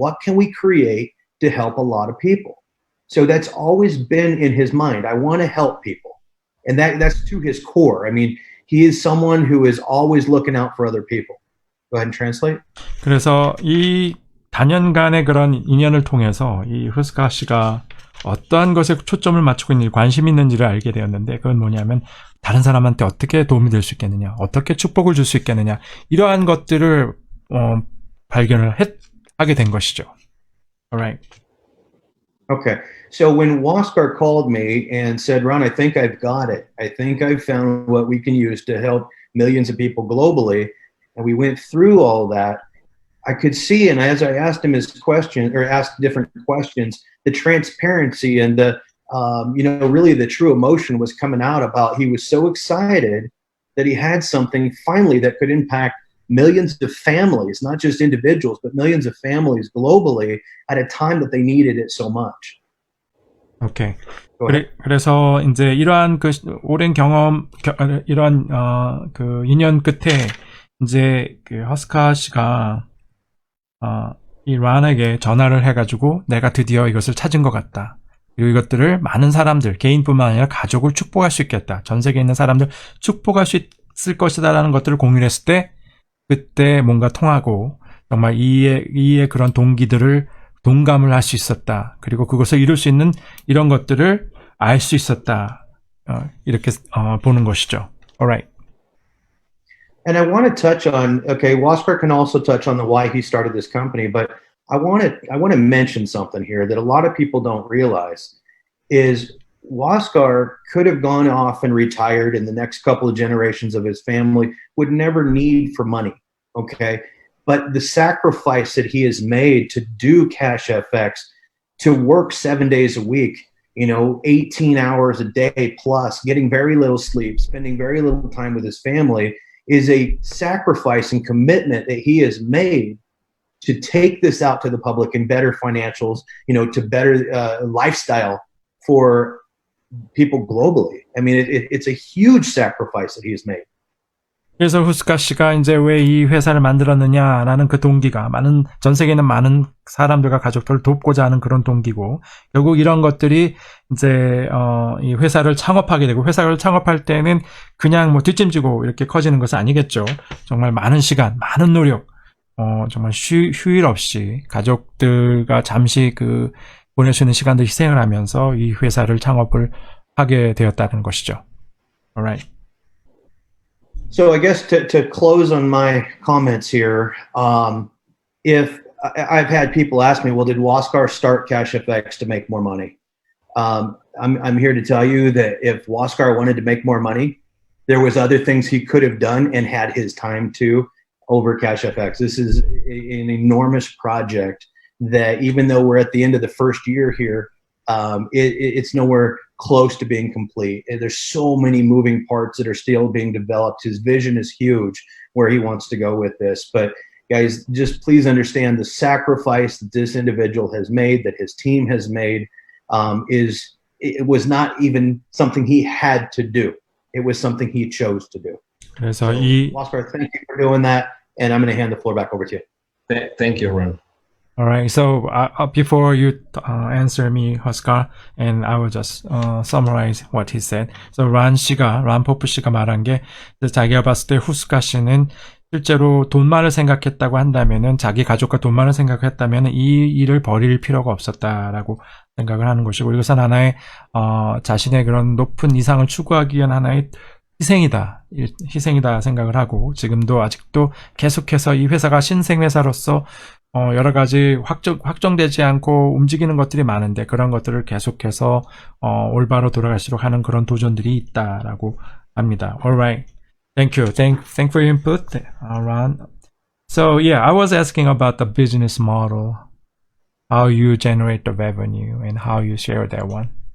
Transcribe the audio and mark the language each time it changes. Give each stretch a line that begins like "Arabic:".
English: What can we create to help a lot of people? So that's always been in his mind. I want to help people. And that's to his core. I mean, he is someone who is always looking out for other people. Go ahead and translate.
Korean: 그래서 이 단연간의 그런 인연을 통해서 이 허스카 씨가 어떠한 것에 초점을 맞추고 있는지, 관심 있는지를 알게 되었는데, 그건 뭐냐면 다른 사람한테 어떻게 도움이 될 수 있겠느냐, 어떻게 축복을 줄 수 있겠느냐, 이러한 것들을 발견을 하게 된 것이죠.
English: Alright. Okay. So when Waskar called me and said, Ron, I think I've got it. I think I've found what we can use to help millions of people globally. And we went through all that. I could see, and as I asked him his question, or asked different questions, the transparency and the, really the true emotion was coming out about, he was so excited that he had something finally that could impact millions of families, not just individuals, but millions of families globally at a time that they needed it so much. 오케이. Go ahead.
Korean: 그래서 이제 이러한 그 오랜 경험, 이런 그 인연 끝에 이제 그 허스카 씨가 이 란에게 전화를 해가지고 내가 드디어 이것을 찾은 것 같다. 그리고 이것들을 많은 사람들, 개인뿐만 아니라 가족을 축복할 수 있겠다. 전 세계에 있는 사람들 축복할 수 있을 것이다라는 것들을 공유를 했을 때 그때 뭔가 통하고 정말 이의 그런 동기들을 동감을 할 수 있었다. 그리고 그것을 이룰 수 있는 이런 것들을 알 수 있었다. 이렇게 보는 것이죠.
English: Alright. And I want to touch on, okay, Wasker can also touch on the why he started this company, but I want to mention something here that a lot of people don't realize is Waskar could have gone off and retired in the next couple of generations of his family, would never need for money, okay? But the sacrifice that he has made to do Cash FX, to work 7 days a week, 18 hours a day plus, getting very little sleep, spending very little time with his family, is a sacrifice and commitment that he has made to take this out to the public in better financials, to better lifestyle for people globally. I mean, it's a huge sacrifice that he has made.
Korean: 그래서 후스카 씨가 이제 왜 이 회사를 만들었느냐라는 그 동기가 전 세계에 있는 많은 사람들과 가족들을 돕고자 하는 그런 동기고, 결국 이런 것들이 이제 이 회사를 창업하게 되고, 회사를 창업할 때는 그냥 뭐 뒷짐지고 이렇게 커지는 것은 아니겠죠. 정말 많은 시간, 많은 노력, 정말 휴일 없이 가족들과 잠시 보낼 수 있는 시간들 희생을 하면서 이 회사를 창업을 하게 되었다는 것이죠.
English: Alright. So I guess to close on my comments here, if I've had people ask me, well, did Waskar start Cash FX to make more money? I'm here to tell you that if Waskar wanted to make more money, there was other things he could have done and had his time to over Cash FX. This is an enormous project that even though we're at the end of the first year here, it's nowhere close to being complete. There's so many moving parts that are still being developed. His vision is huge where he wants to go with this. But guys, just please understand the sacrifice that this individual has made, that his team has made, it was not even something he had to do. It was something he chose to do.
Korean: 그래서
English: Oscar, thank you for doing that. And I'm going to hand the floor back over to you. Thank you, Ron. All right. So before you answer me, Oscar, and I will just summarize what he said.
Korean: So 란 포프 씨가 말한 게 자기가 봤을 때 후스카 씨는 실제로 돈만을 생각했다고 한다면은 자기 가족과 돈만을 생각했다면은 이 일을 벌일 필요가 없었다라고 생각을 하는 것이고, 이것은 하나의 자신의 그런 높은 이상을 추구하기 위한 하나의 희생이다 생각을 하고, 지금도 아직도 계속해서 이 회사가 신생회사로서 여러 가지 확정되지 않고 움직이는 것들이 많은데, 그런 것들을 계속해서 올바로 돌아갈수록 하는 그런 도전들이 있다라고 합니다.
English: Alright. Thank you. Thank for your input, Ron. So yeah, I was asking about the business model, how you generate the revenue and how you share that one.